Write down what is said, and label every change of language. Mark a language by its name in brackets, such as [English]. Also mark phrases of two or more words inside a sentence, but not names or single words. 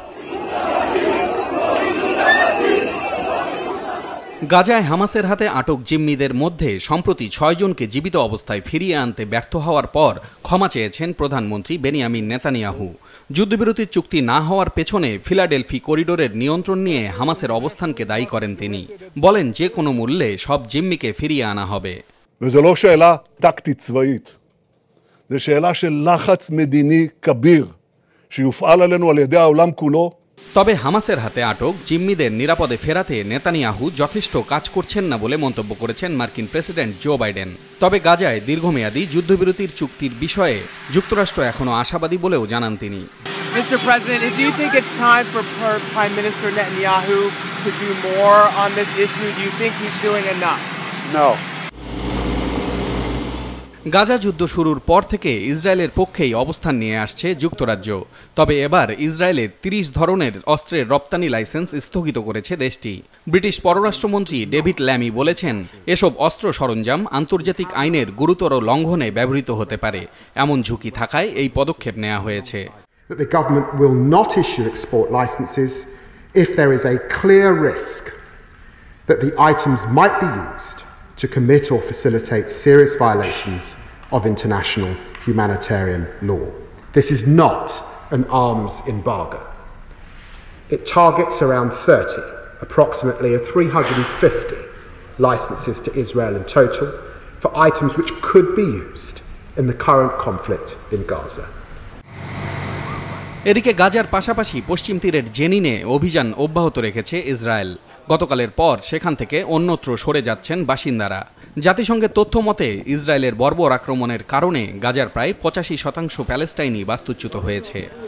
[Bangla] গাজায় হামাসের হাতে আটক জিম্মিদের মধ্যে সম্প্রতি ৬ জনকে জীবিত অবস্থায় ফিরিয়ে আনতে ব্যর্থ হওয়ার পর ক্ষমা চেয়েছেন প্রধানমন্ত্রী বেনিয়ামিন নেতানিয়াহু। যুদ্ধবিরতির চুক্তি না হওয়ার পেছনে ফিলাডেলফি করিডোরের নিয়ন্ত্রণ নিয়ে হামাসের অবস্থানকে দায়ী করেন তিনি। বলেন, যে কোনো মূল্যে সব জিম্মিকে ফিরিয়ে আনা হবে। [Hebrew] וזו לא שאלה טקטית צבאית, זו שאלה של לחץ מדיני כביר שיופעל עלינו על ידי העולם כולו। [Bangla] তবে হামাসের হাতে আটক জিম্মিদের নিরাপদে ফেরাতে নেতানিয়াহু যথেষ্ট কাজ করছেন না বলে মন্তব্য করেছেন মার্কিন প্রেসিডেন্ট জো বাইডেন। তবে গাজায় দীর্ঘমেয়াদী যুদ্ধবিরতির চুক্তির বিষয়ে যুক্তরাষ্ট্র এখনও আশাবাদী বলেও জানান তিনি। [English] Mr. President, do you think it's time for Prime Minister Netanyahu to do more on this issue? Do you think he's doing enough? No. [Bangla] গাজা যুদ্ধ শুরুর পর থেকে ইসরায়েলের পক্ষেই অবস্থান নিয়ে আসছে যুক্তরাজ্য। তবে এবার ইসরায়েলে ৩০ ধরনের অস্ত্রের রপ্তানি লাইসেন্স স্থগিত করেছে দেশটি। ব্রিটিশ পররাষ্ট্রমন্ত্রী ডেভিড ল্যামি বলেছেন, এসব অস্ত্র সরঞ্জাম আন্তর্জাতিক আইনের গুরুতর লঙ্ঘনে ব্যবহৃত হতে পারে। এমন ঝুঁকি থাকায় এই পদক্ষেপ নেওয়া হয়েছে। [English] The government will not issue export licenses if there is a clear risk that the items might be used to commit or facilitate serious violations of international humanitarian law. This is not an arms embargo. It targets around 30, approximately 350 licenses to Israel in total for items which could be used in the current conflict in Gaza. [Bangla] এদিকে গাজার পাশাপাশি পশ্চিম তীরের জেনিনে অভিযান অব্যাহত রেখেছে ইসরায়েল। গতকালের পর সেখান থেকে অন্যত্র সরে যাচ্ছেন বাসিন্দারা। জাতিসংঘের তথ্য মতে ইসরায়েলের বর্বর আক্রমণের কারণে গাজার প্রায় ৮৫% প্যালেস্টাইনি বাস্তুচ্যুত হয়েছে।